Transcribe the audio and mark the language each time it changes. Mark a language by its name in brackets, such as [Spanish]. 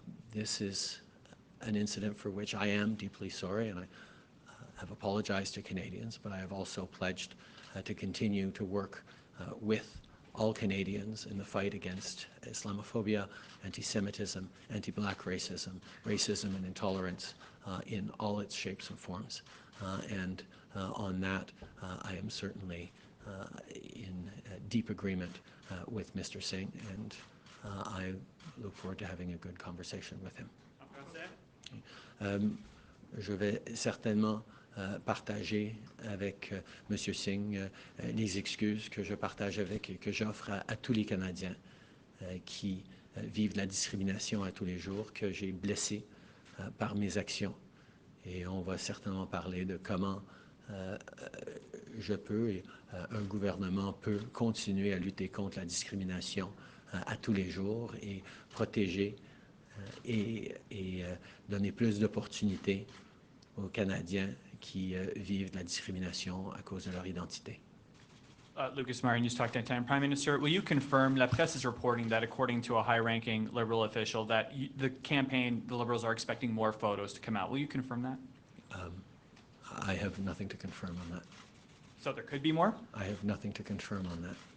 [English] This is an incident for which I am deeply sorry, and I have apologized to Canadians, but I have also pledged to continue to work with all Canadians in the fight against Islamophobia, anti-Semitism, anti-Black racism, racism and intolerance in all its shapes and forms. And on that, I am certainly in deep agreement with Mr. Singh, and I look forward to having a good conversation with him. [French] Je vais certainement partager avec M. Singh les excuses que je partage avec et que j'offre à tous les Canadiens qui vivent la discrimination à tous les jours, que j'ai blessés par mes actions. Et on va certainement parler de comment je peux et un gouvernement peut continuer à lutter contre la discrimination à tous les jours et protéger et donner plus d'opportunités aux Canadiens qui vivent de la discrimination à cause de leur identité. [English] Lucas Meyer, News Talk 1010. Prime Minister, will you confirm, La Presse is reporting that according to a high-ranking Liberal official that the campaign, the Liberals are expecting more photos to come out. Will you confirm that? I have nothing to confirm on that. So there could be more? I have nothing to confirm on that.